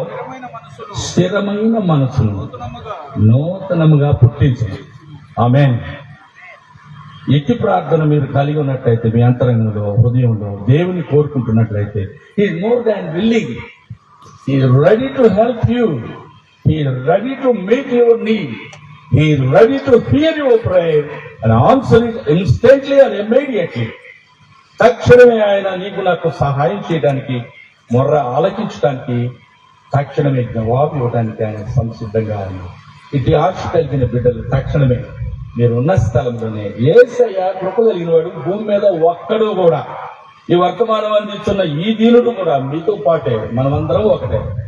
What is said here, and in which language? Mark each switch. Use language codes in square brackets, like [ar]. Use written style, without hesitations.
[te] స్థిరమైన మనసును స్థిరమైన మనసును నూతనముగా నూతనముగా పుట్టించు. ఆమేన్. ఇట్టి ప్రార్థన మీరు కలిగి ఉన్నట్లయితే, మీ అంతరంగంలో, హృదయంలో దేవుని కోరుకుంటున్నట్లయితే, [en] He is more than willing. He is ready to help you. He is ready to meet your need. He is ready to hear your prayer and answer it instantly and immediately. [te] తక్షణమే ఆయన నీకు నాకు సహాయం చేయడానికి, మొర్ర ఆలకించడానికి, తక్షణమే జవాబు ఇవ్వడానికి ఆయన సంసిద్ధంగా ఉన్నాడు. ఇటు ఆశ కలిగిన బిడ్డలు తక్షణమే మీరు ఉన్న స్థలంలోనే, యేసయ్య కృప కలిగిన వాడు భూమి మీద ఒక్కడు కూడా, ఈ వర్తమానం అందిస్తున్న ఈ దీనుడు కూడా మీతో పాటే, మనమందరం ఒకటే.